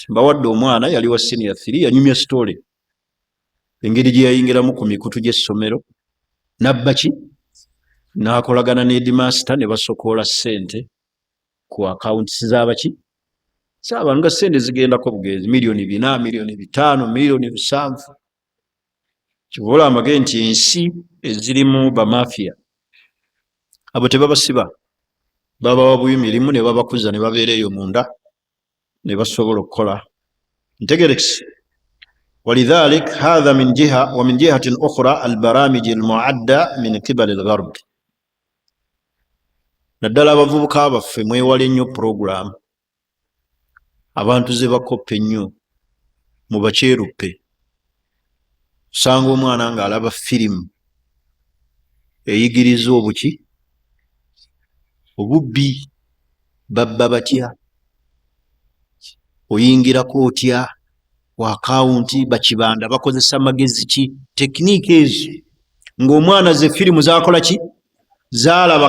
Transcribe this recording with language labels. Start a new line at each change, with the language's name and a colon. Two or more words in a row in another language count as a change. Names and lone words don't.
Ganda: Mbawadde omwana yali wa senior 3, yanyumya story engeri gye yayingiramu ku mikutu gy'essomero, nabba ki, n'akolagana ne headmaster ne basokoola ssente ku accounts z'abaki, z'abantu nga ssente zigendako bugenzi, $400,000, $500,000, $700,000. Kivola amage nti ensi ezirimu bamafiya abo tebabasiba, babawa buyimirimu ne babakuza ne babeera eyo munda ne basobola okukola. Ntegerekese.
Arabic: ولذلك هذا من جهة، ومن جهة أخرى البرامج المعدة من قبل الغرب.
Ganda: naddala abavubuka abaffe mwewale nnyo program abantu ze bakoppe nnyo mu bakyeruppe. Osanga omwana ng'alaba firimu eyigiriza obuki, obubbi, babba batya, oyingirako otya ku akawunti, bakibanda bakozesa magezi ki, tekiniki ezo ng'omwana ze firimu zakola ki, zalaba.